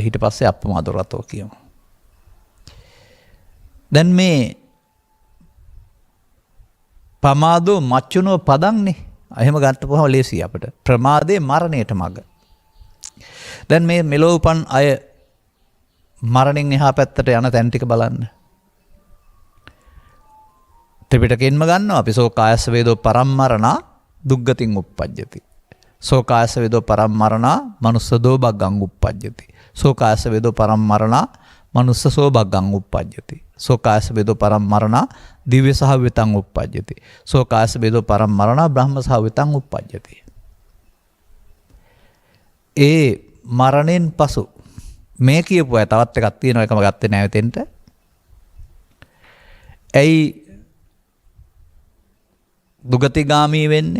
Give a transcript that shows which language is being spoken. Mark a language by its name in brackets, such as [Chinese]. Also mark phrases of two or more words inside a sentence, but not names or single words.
[Sinhala] ඊට පස්සේ [Pali] අප්‍රමාදෝ රතෝ [Sinhala] කියමු. දැන් මේ [Pali] පමාදෝ මච්චුනෝ පදන්නේ. [Sinhala] එහෙම ගන්නපුවම ලේසි අපිට. ප්‍රමාදයේ මරණයට මඟ. දැන් මේ මෙලෝ උපන් අය මරණින් එහා පැත්තට යන තැන් ටික බලන්න. ත්‍රිපිටකයෙන්ම ගන්නවා අපි [Pali] සෝකායස වේදෝ පරම්මරණා දුග්ගතින් උප්පජ්ජති. සෝකායස වේදෝ පරම්මරණා මනුස්සදෝ බග්ගං උප්පජ්ජති. සෝකායස වේදෝ පරම්මරණා මනුස්සසෝ බග්ගං උප්පජ්ජති. සෝකායස වේදෝ පරම්මරණා දිව්‍ය සහවිතං උප්පජ්ජති. සෝකායස වේදෝ පරම්මරණා බ්‍රහ්ම සහවිතං උප්පජ්ජති. [Sinhala] ඒ මරණයෙන් පසු මේ කියපු අය තවත් එකක් තියෙනවා එකම ගත්තේ නැහැ වෙතෙන්ට. ඇයි දුගතිගාමී වෙන්නේ?